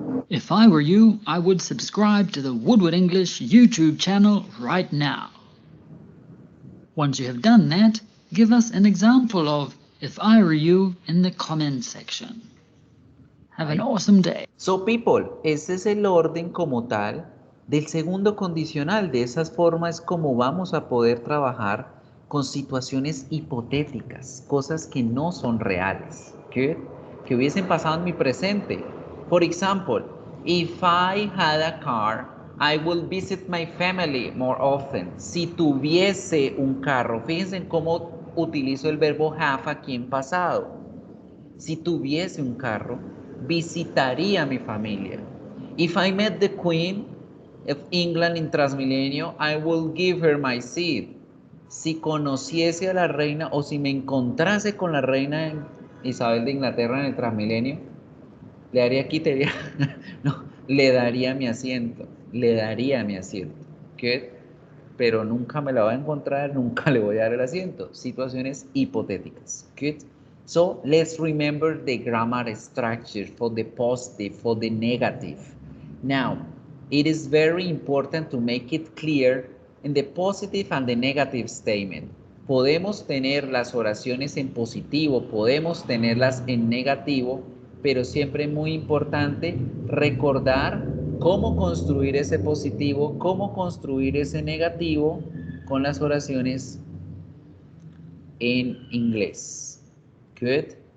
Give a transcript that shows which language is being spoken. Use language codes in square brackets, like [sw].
[en] If I were you, I would subscribe to the Woodward English YouTube channel right now. Once you have done that, give us an example of if I were you in the comments section. Have an awesome day. So people, [es] este es el orden como tal del segundo condicional. De esas formas como vamos a poder trabajar con situaciones hipotéticas, cosas que no son reales, que hubiesen pasado en mi presente. [en] For example, if I had a car, I will visit my family more often. [es] Si tuviese un carro, fíjense en cómo utilizo el verbo have aquí en pasado. Si tuviese un carro, visitaría a mi familia. [en] If I met the Queen of England in Transmilenio, I will give her my seat. [es] Si conociese a la reina o si me encontrase con la reina Isabel de Inglaterra en el Transmilenio, le haría quitería, no, le daría mi asiento, le daría mi asiento. ¿Qué? Pero nunca me la va a encontrar, nunca le voy a dar el asiento. Situaciones hipotéticas. [en] Good. So let's remember the grammar structure for the positive, for the negative. Now, it is very important to make it clear in the positive and the negative statement. [es] Podemos tener las oraciones en positivo, podemos tenerlas en negativo, pero siempre es muy importante recordar cómo construir ese positivo, cómo construir ese negativo con las oraciones en inglés. [en] Good.